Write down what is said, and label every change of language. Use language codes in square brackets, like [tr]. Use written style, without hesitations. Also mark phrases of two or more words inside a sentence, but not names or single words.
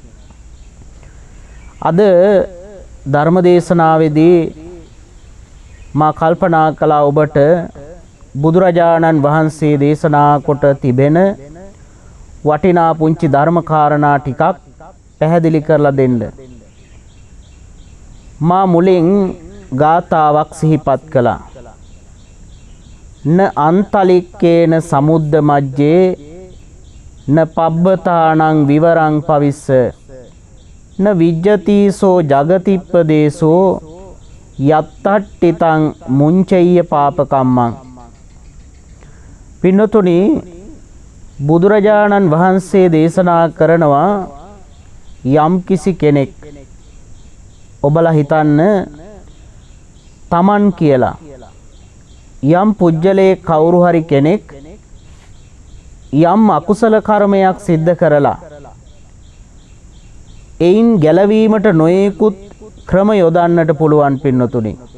[si] අද ධර්ම දේශනාවේදී මා කල්පනා කළා ඔබට බුදුරජාණන් වහන්සේ දේශනා කොට තිබෙන වටිනා පුංචි ධර්ම කාරණා ටිකක් පැහැදිලි කරලා දෙන්න. මා මුලින් ගාථාවක් සිහිපත් කළා. [pi] න අන්තලික්කේන සමුද්ද මජ්ජේ න පබ්බතානං විවරං පවිස්ස න විජ්ජතිසෝ ජගතිප්පදේසෝ යත්තට්ඨිතං මුංචෙය්‍ය පාපකම්මං. [si] පින්නතුනි බුදුරජාණන් වහන්සේ දේශනා කරනවා යම් කිසි කෙනෙක් ඔබලා හිතන්න තමන් කියලා යම් පුජ්‍යලේ කවුරු හරි කෙනෙක් යම් අකුසල කර්මයක් සිද්ධ කරලා එයින් ගැලවීමට නොයෙකුත් ක්‍රම යොදන්නට පුළුවන් පින්නතුනි.